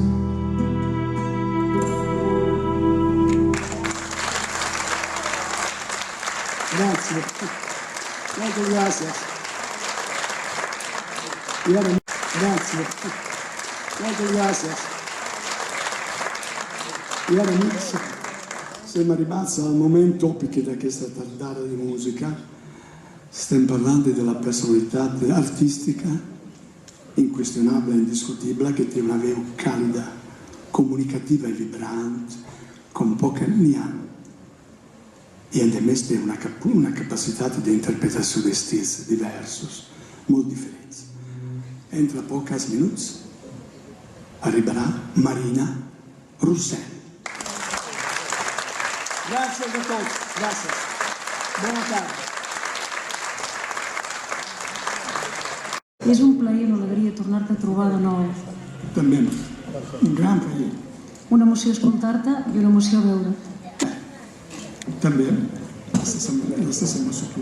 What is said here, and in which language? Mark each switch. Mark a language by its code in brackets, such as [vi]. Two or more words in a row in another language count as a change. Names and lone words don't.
[ca] Gràcies, moltes gràcies. I ara, gràcies. Moltes gràcies. I ara, amics, [it] siamo arrivati al momento topico d'aquesta tardata di musica. Stiamo parlando della personalità artistica, inquestionabile e indiscutibile, che tiene una voce calda, comunicativa e vibrante, con poche niane. E [es] además tiene [it] una capacità di interpretazione di stili diversi, molto differenti. Entra pochi minuti arriverà Marina Rossell. Grazie a tutti, grazie. [ca] Buona tarda. És un plaer i una alegria tornar-te a trobar de nou. També, un gran plaer. Una emoció escoltar-te i una emoció veure't. [it] També, la stessa emoció tua.